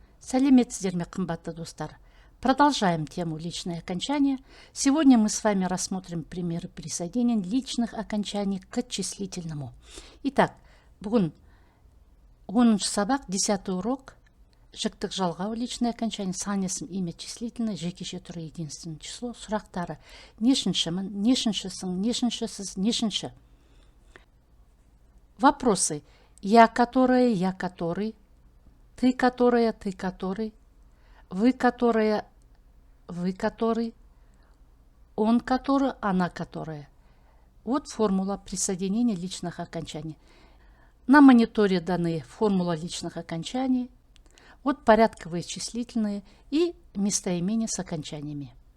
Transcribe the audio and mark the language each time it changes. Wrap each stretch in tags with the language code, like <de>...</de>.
<kk>Сәлеметсіздер ме, қымбатты достар?</kk> <ru>Продолжаем тему личные окончания. Сегодня мы с вами рассмотрим примеры присоединения личных окончаний к числительному. Итак,</ru> <kk>бүгін 10 сабақ,</kk> <ru>10 урок.</ru> <kk>Жіктік жалғау</kk> <ru>личное окончание,</ru> <kk>сан есім,</kk> <ru>имя числительное,</ru> <kk>жекеше түрі</kk> <ru>единственное число.</ru> <kk>Сұрақтары: нешіншімін, нешіншісің, нешіншісіз, нешінші.</kk> <ru>Вопросы: я которая, я который, ты которая, ты который, вы которая, вы который, он который, она которая. Вот формула присоединения личных окончаний. На мониторе даны формула личных окончаний, вот порядковые числительные и местоимения с окончаниями.</ru>